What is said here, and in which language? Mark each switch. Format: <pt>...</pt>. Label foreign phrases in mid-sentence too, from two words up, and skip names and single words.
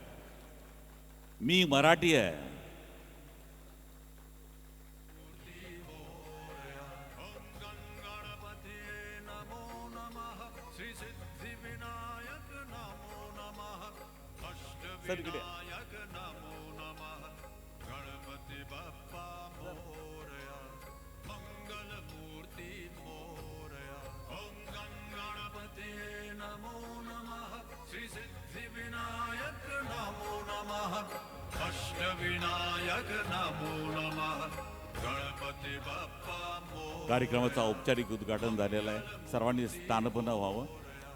<mr>मी मराठी आहे. सर इकडे</mr> <sa>नमो नमः</sa> <mr>गणपती बाप्पा मोरया मंगलमूर्ती मोरया.</mr> <sa>ओम गणपती नमो नमः</sa> <mr>श्री सिद्धिविनायक</mr> <sa>नमो नमः</sa> <mr>अष्टविनायक</mr> <sa>नमो नमः</sa> <mr>गणपती बाप्पा मोरया. कार्यक्रमाचं औपचारिक उद्घाटन झालेलं आहे. सर्वांनी स्थानपन्न व्हावं.</mr>